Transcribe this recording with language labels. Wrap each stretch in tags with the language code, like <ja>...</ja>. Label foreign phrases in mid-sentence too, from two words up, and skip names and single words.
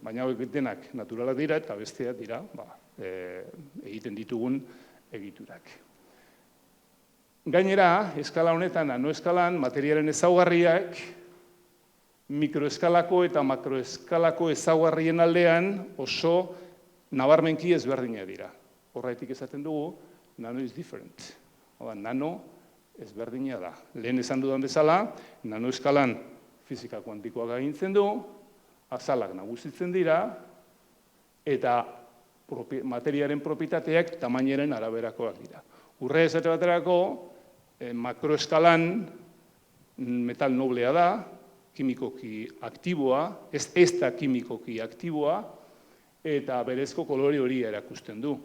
<eu>Baina horiek denak naturalak dira eta besteak dira egiten ditugun egiturak. Gainera, eskala honetan, nanoeskalan, materialen ezaugarriak, mikroeskalako eta makroeskalako ezaugarrien aldean oso nabarmenki ezberdinak dira. Horretik esaten dugu,</eu> <en>nano is different.</en> <eu>Nano ezberdina da. Lehen esan dudan bezala, nanoeskalan fisika kuantikoak agintzen du, azalak nagusitzen dira, eta materiaren propietateak tamainaren araberakoak dira. Urre esate baterako, makroeskalan metal noblea da, kimikoki aktiboa, ez da kimikoki aktiboa, eta berezko kolore hori erakusten du.</eu>